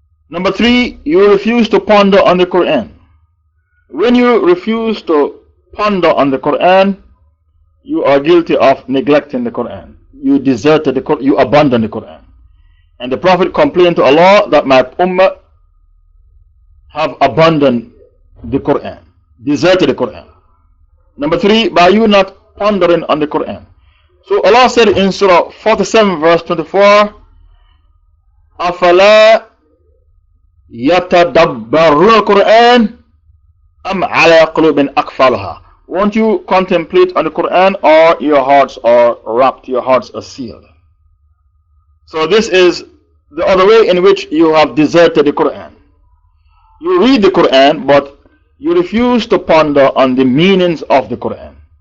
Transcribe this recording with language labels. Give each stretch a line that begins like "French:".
English: Number 3, you refuse to ponder on the Quran. When you refuse to ponder on the Quran, you are guilty of neglecting the Quran. You deserted the Quran, you abandoned the Quran. And the Prophet complained to Allah that my ummah have abandoned the Quran, deserted the Quran. Number 3, by you not pondering on the Quran. So Allah said in Surah 47 verse 24,
Arabic: أَفَلَا يَتَدَبَّرُونَ الْقُرْآنَ أَمْ عَلَىٰ قُلُوبٍ أَقْفَالُهَا.
English: Won't you contemplate on the Quran, or your hearts are wrapped, your hearts are sealed? So this is the other way in which you have deserted the Quran. You read the Quran, but you refuse to ponder on the meanings of the Quran.